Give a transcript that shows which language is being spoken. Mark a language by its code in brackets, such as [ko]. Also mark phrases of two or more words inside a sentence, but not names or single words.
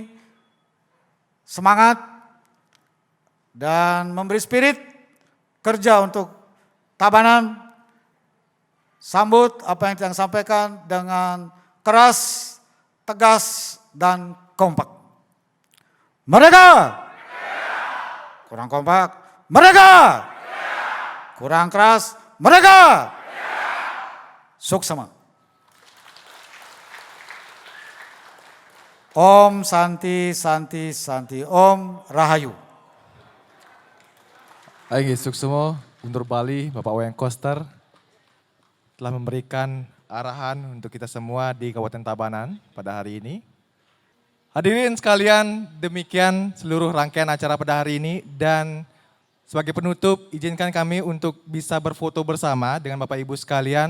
[id] Semangat dan memberi spirit kerja untuk Tabanan. Sambut apa yang Titiang sampaikan dengan keras, tegas, dan kompak. Merdeka! Kurang kompak. Merdeka! Kurang keras. Merdeka! Suksema. [sa] Om Santi Santi Santi Om Rahayu. [id] Baik, suksema Gubernur Bali Bapak Wayan Koster telah memberikan arahan untuk kita semua di Kabupaten Tabanan pada hari ini. Hadirin sekalian, demikian seluruh rangkaian acara pada hari ini, dan sebagai penutup, izinkan kami untuk bisa berfoto bersama dengan Bapak Ibu sekalian.